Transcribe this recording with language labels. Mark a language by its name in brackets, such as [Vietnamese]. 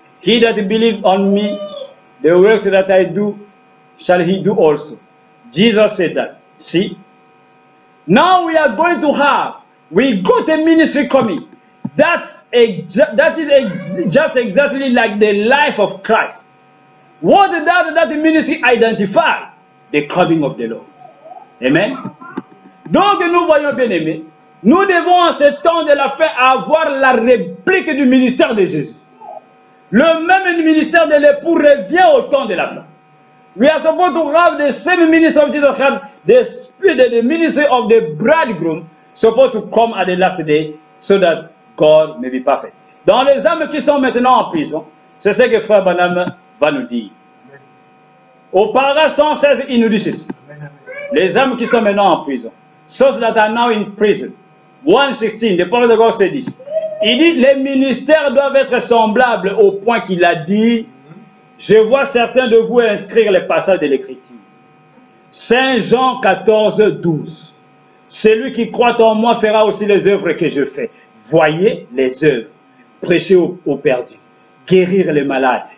[English] He that believes on me, the works that I do, shall he do also. Jesus said that. See? Now we are going to have, we got a ministry coming. That is just exactly like the life of Christ. What does that ministry identify? The coming of the Lord. Amen. [French] Donc nous voyons bien aimés, nous devons en ce temps de la fin avoir la réplique du ministère de Jésus. Le même ministère de l'époux revient au temps de la fin. [English] We are supposed to have the same ministry of Jesus Christ, the ministry of the bridegroom, supposed to come at the last day, so that God may be perfect. [French] Dans les âmes qui sont maintenant en prison, c'est ce que Frère Branham va nous dire. Au paragraphe 116, il nous dit ceci. Les âmes qui sont maintenant en prison, [English] those that are now in prison. 116, the prophet of God said this. [French] Il dit, les ministères doivent être semblables au point qu'il a dit, je vois certains de vous inscrire les passages de l'Écriture. Saint Jean 14, 12. Celui qui croit en moi fera aussi les œuvres que je fais. Voyez les œuvres. Prêcher aux perdus. Guérir les malades.